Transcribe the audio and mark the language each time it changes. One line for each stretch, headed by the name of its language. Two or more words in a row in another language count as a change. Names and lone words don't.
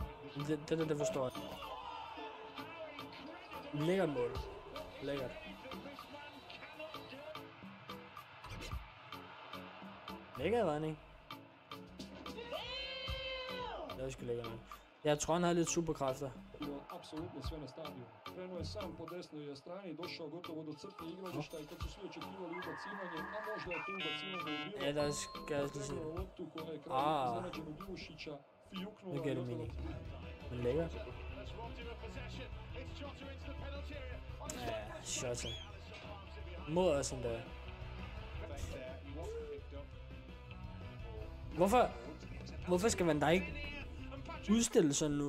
Danish: Det forstår jeg. Lækkert mål. Lækkert. Lækkert redning. Det er sgu lækkert. Jeg tror, han har lidt superkræfter.
Croatian: Apsolutno sve na stadionu. Krenuo je sam po desnoj strani, došao gotovo do crte igrališta i kad su svi očekivali ubacivanje, a možda je to ubacivanje bilo.
Danish: Ja, der skal jeg lige se.
Croatian: Loptu koja je kraju iznenađenog Milušića fijuknula.
Danish: Det gør det mening. Men lækkert. Ja, shotter. Mod os endda. Hvorfor skal man da ikke udstille sådan nu?